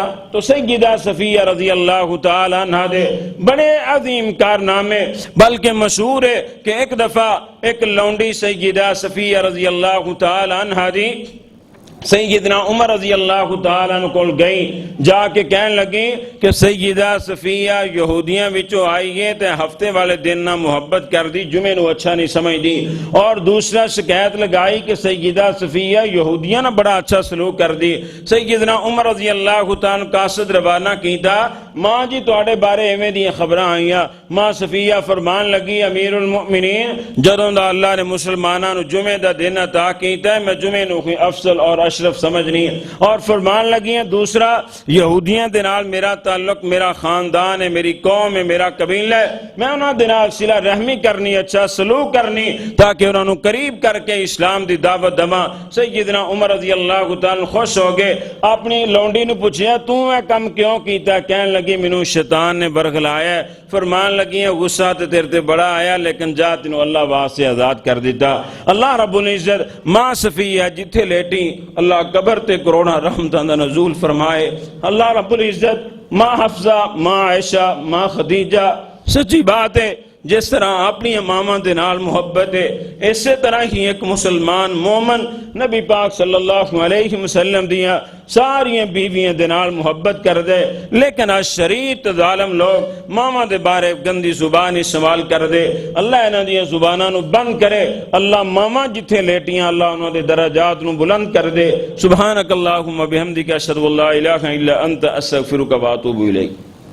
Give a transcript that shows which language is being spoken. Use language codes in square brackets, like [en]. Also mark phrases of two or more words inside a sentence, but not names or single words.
[pa] تو سیدہ صفیہ [ar] رضی اللہ تعالی عنہ [pa] دے بڑے عظیم کارنامے، بلکہ مشہور ہے کہ ایک دفعہ ایک لونڈی سیدہ صفیہ [ar] رضی اللہ تعالی عنہ [pa] دی سیدنا عمر [ar] رضی اللہ تعالیٰ عنہ [pa] کول گئی جا کے کہن لگی کہ سیدہ صفیہ یہودیاں وچوں آئی ہے تے ہفتے والے دن نہ محبت کر دی، جمعے نو اچھا نہیں سمجھ دی، اور دوسرا شکایت لگائی کہ سیدہ صفیہ یہودیاں نہ بڑا اچھا سلوک کر دی۔ سیدنا عمر [ar] رضی اللہ تعالیٰ عنہ [pa] قاصد روانہ کیتا، ماں جی تواڈے بارے ایویں دی خبراں آئیاں۔ ماں صفیہ فرمان لگی امیر المؤمنین جدوں دا اللہ نے مسلماناں نو جمعے دا دن عطا کیتا ہے، میں جمعے نو کوئی افضل اور اشرف سمجھنی، اور فرمان لگی ہیں دوسرا یہودیاں دے نال میرا تعلق، میرا خاندان ہے، میری قوم ہے، میرا قبیلہ ہے، میں انہاں دے نال صلہ رحمی کرنی، اچھا سلوک کرنی تاکہ انہاں نو قریب کر کے اسلام دی دعوت دواں۔ سیدنا عمر [ar] رضی اللہ تعالیٰ [pa] خوش ہو گئے، اپنی لونڈی نو پوچھیا تو اے کم کیوں کیتا؟ کہن لگی مینوں شیطان نے برگلایا ہے۔ فرمان لگی ہیں غصہ تے تیرے تے بڑا آیا لیکن جا تینوں اللہ واسطے آزاد کر دیتا۔ اللہ رب العزت ماں صفیہ جتھے لیٹی اللہ قبر تے کروڑا رحمتاں دا نزول فرمائے۔ اللہ رب العزت ماں حفصہ، ماں عائشہ، ماں خدیجہ، سچی بات ہے جس طرح اپنی اماماں دے نال محبت ہے اسی طرح ہی ایک مسلمان مومن نبی پاک [ar] صلی اللہ علیہ وسلم [pa] دیاں ساری بیویاں دے نال محبت کر دے، لیکن آج شریعت ظالم لوگ ماما دے بارے گندی زبان استعمال کر دے۔ اللہ انہاں دیاں زباناں نو بند کرے، اللہ ماما جتھے لیٹیاں اللہ انہاں دے درجات نو بلند کر دے۔ [ar] سبحانک اللہم بحمدک اشہد ان لا الہ الا انت استغفرک و اتوب الیک۔